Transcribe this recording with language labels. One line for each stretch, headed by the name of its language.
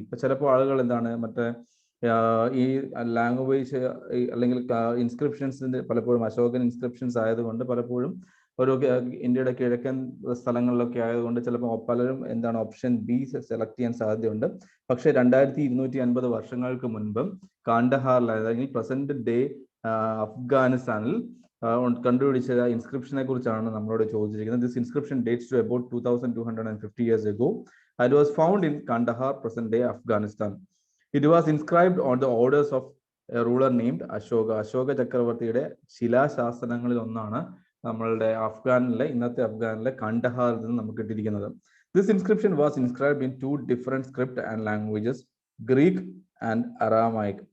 Malayalam: ഇപ്പൊ ചിലപ്പോൾ ആളുകൾ എന്താണ് മറ്റേ ഈ ലാംഗ്വേജ് അല്ലെങ്കിൽ ഇൻസ്ക്രിപ്ഷൻസിന്റെ പലപ്പോഴും അശോകൻ ഇൻസ്ക്രിപ്ഷൻസ് ആയതുകൊണ്ട് പലപ്പോഴും ഒരു ഇന്ത്യയുടെ കിഴക്കൻ സ്ഥലങ്ങളിലൊക്കെ ആയതുകൊണ്ട് ചിലപ്പോൾ പലരും എന്താണ് ഓപ്ഷൻ ബി സെലക്ട് ചെയ്യാൻ സാധ്യതയുണ്ട്. പക്ഷേ 2250 വർഷങ്ങൾക്ക് മുൻപ് കാണ്ഡഹാറിൽ അല്ലെങ്കിൽ പ്രസന്റ് ഡേ അഫ്ഗാനിസ്ഥാനിൽ കണ്ടുപിടിച്ച ഇൻസ്ക്രിപ്ഷനെ കുറിച്ചാണ് നമ്മളോട് ചോദിച്ചിരിക്കുന്നത്.
English: This inscription dates to about 2250 years ago and was found in Kandahar, present day Afghanistan. It was inscribed on the orders of a ruler named Ashoka.
Malayalam: Ashoka ചക്രവർത്തിയുടെ ശിലാശാസനങ്ങളിൽ ഒന്നാണ് നമ്മളുടെ ഇന്നത്തെ അഫ്ഗാനിലെ കണ്ടഹാറിൽ നിന്ന് നമുക്ക് കിട്ടിയിരിക്കുന്നത്.
English: This inscription was inscribed in 2 different script and languages, Greek and Aramaic.